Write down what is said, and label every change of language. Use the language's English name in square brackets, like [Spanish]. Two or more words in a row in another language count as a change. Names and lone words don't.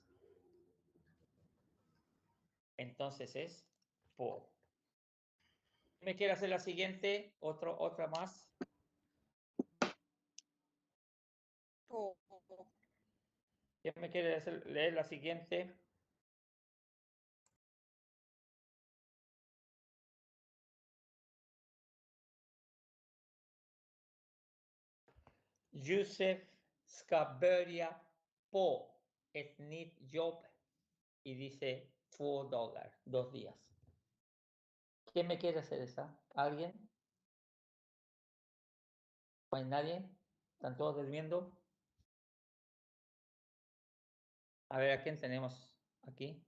[Spanish] Entonces es po. ¿Me quiere hacer la siguiente? Otra más. Po. ¿Quién me quiere leer la siguiente? [Swedish] Josef ska börja på ett nytt jobb [Spanish] y dice [Swedish] $2, 2 días. [Spanish] ¿Quién me quiere hacer esa? ¿Alguien? ¿No hay nadie? ¿Están todos durmiendo? A ver, ¿a quién tenemos aquí?